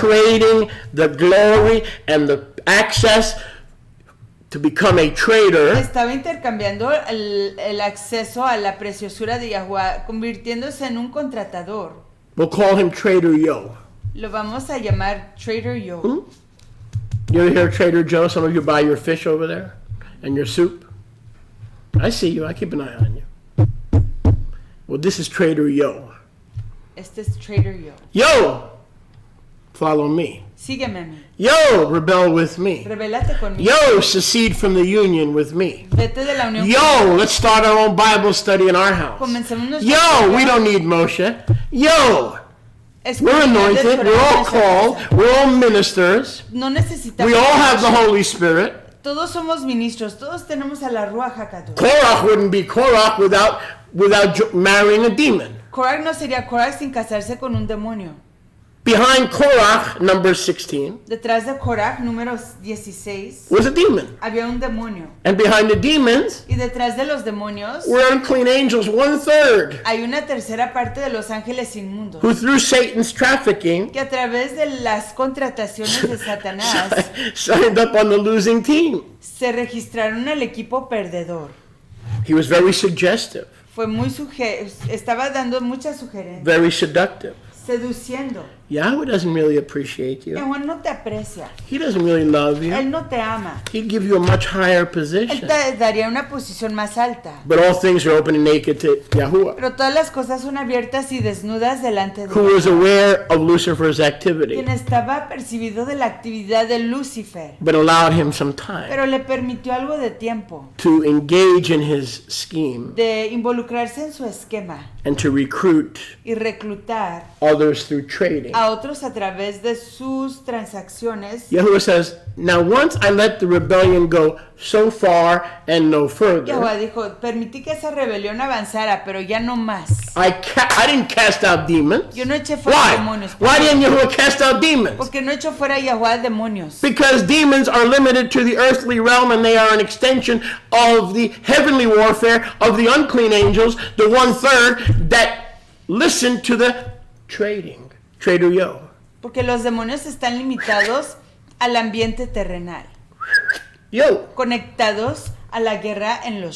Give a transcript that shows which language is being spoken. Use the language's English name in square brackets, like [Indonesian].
[English] trading the glory and the access to become a trader [Spanish] Estaba intercambiando el acceso a la preciosura de Yahweh, convirtiéndose en un contratador. [English] We'll call him Trader Yo. [Spanish] Lo vamos a llamar Trader Yo. [English] You ever hear of Trader Joe? Some of you buy your fish over there and your soup. I see you. I keep an eye on you. Well, this is Trader Yo. [Spanish] Este es Trader Yo. [English] Yo, follow me. [Spanish] Sígueme a mí. [English] Yo, rebel with me. [Spanish] Rebélate conmigo. [English] Yo, secede from the union with me. [Spanish] Vete de la unión. [English] Yo, let's start our own Bible study in our house. [Spanish] Comencemos nuestra [English] Yo, we [Spanish] escuela. [English] don't need Moshe. Yo, [Spanish] Es [English] we're [Spanish] comunidad de [English] anointed. We're all [Spanish] oración. [English] called. We're all ministers. [Spanish] No necesitamos. [English] We all have the Holy Spirit. [Spanish] Todos somos ministros. Todos tenemos a la Ruach HaKadosh. [English] Korach wouldn't be Korach without marrying a demon. [Spanish] Korach no sería Korach sin casarse con un demonio. [English] Behind Korach, number 16, [Spanish] Detrás de Korach, número 16, [English] was a demon. [Spanish] había un demonio. [English] And behind the demons [Spanish] Y detrás de los demonios [English] were unclean angels, 1/3, [Spanish] hay una tercera parte de los ángeles inmundos. [English] who through Satan's trafficking [Spanish] Que a través de las contrataciones de Satanás [English] signed up on the losing team. [Spanish] se registraron al equipo perdedor. [English] He was very suggestive, [Spanish] Fue muy estaba dando muchas sugerencias, [English] very seductive. [Spanish] seduciendo. [English] Yahweh doesn't really appreciate you. [Spanish] Yahweh no te aprecia. [English] He doesn't really love you. [Spanish] Él no te ama. [English] He'd give you a much higher [Spanish] Él [English] position. [Spanish] te daría una posición más alta. [English] But all things are open and naked to Yahuwah, [Spanish] Pero todas las cosas son abiertas y desnudas delante de [English] who [Spanish] él. [English] was aware of Lucifer's activity, [Spanish] Quien estaba percibido de la actividad de Lucifer, [English] but allowed him some time [Spanish] pero le permitió algo de tiempo [English] to engage in his scheme [Spanish] de involucrarse en su esquema [English] and to recruit [Spanish] y reclutar [English] others through trading. [Spanish] a otros a través de sus transacciones. [English] Yahuwah says, now once I let the rebellion go so far and no further, [Spanish] Yahweh dijo, permití que esa rebelión avanzara, pero ya no más. [English] I didn't cast out demons. [Spanish] Yo no eché fuera [English] Why? [Spanish] demonios. [English] Why didn't Yahuwah cast out demons? [Spanish] Porque no echo fuera a Yahweh demonios. [English] Because demons are limited to the earthly realm and they are an extension of the heavenly warfare of the unclean angels, the 1/3 that listen to the Trader Yo. [Spanish] Porque los demonios están limitados al ambiente terrenal, [English] Yo, [Spanish] conectados a la guerra en los